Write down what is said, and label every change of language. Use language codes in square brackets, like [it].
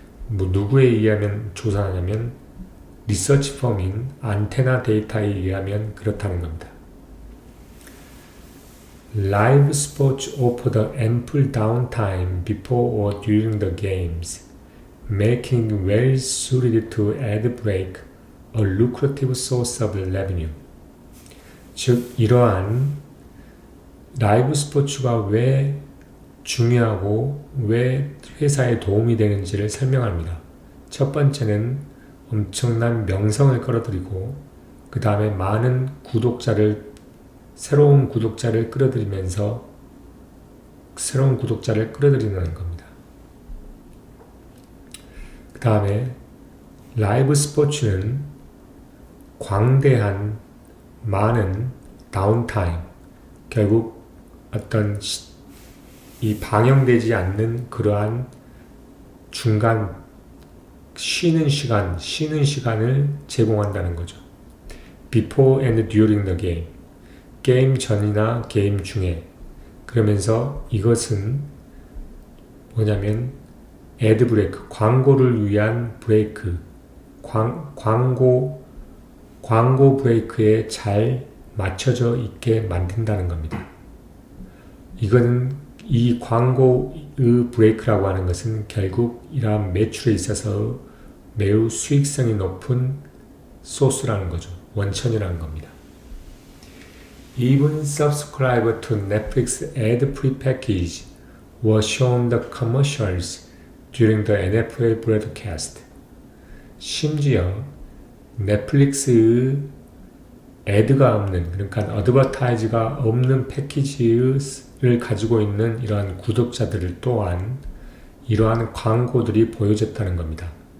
[ko] 누구에 의하면 조사하냐면 리서치 펌인 안테나 데이터에 의하면 그렇다는 겁니다. [en] Live sports offer the ample downtime before or during the games, making it well suited to ad break, a lucrative source of revenue. [ko] 즉, 이러한 라이브 스포츠가 왜 중요하고 왜 회사에 도움이 되는지를 설명합니다. 첫 번째는 엄청난 명성을 끌어들이고 그 다음에 많은 새로운 구독자를 끌어들이면서 새로운 구독자를 끌어들이는 겁니다. 그 다음에 라이브 스포츠는 광대한 많은 다운타임, 결국 어떤 이 방영되지 않는 그러한 중간 쉬는 시간을 제공한다는 거죠. [en] Before and during the game. [ko] 게임 전이나 게임 중에. 그러면서 이것은 뭐냐면 애드 브레이크, 광고를 위한 브레이크, 광고 브레이크에 잘 맞춰져 있게 만든다는 겁니다. 이 광고의 브레이크라고 하는 것은 결국 이러한 매출에 있어서 매우 수익성이 높은 소스라는 거죠. 원천이라는 겁니다. [en] Even subscribers to Netflix ad-free package were shown the commercials during the NFL broadcast. [ko] 심지어 넷플릭스의 애드가 없는, 그러니까 어드버타이즈가 없는 패키지를 가지고 있는 이러한 구독자들을 또한 이러한 광고들이 보여졌다는 겁니다.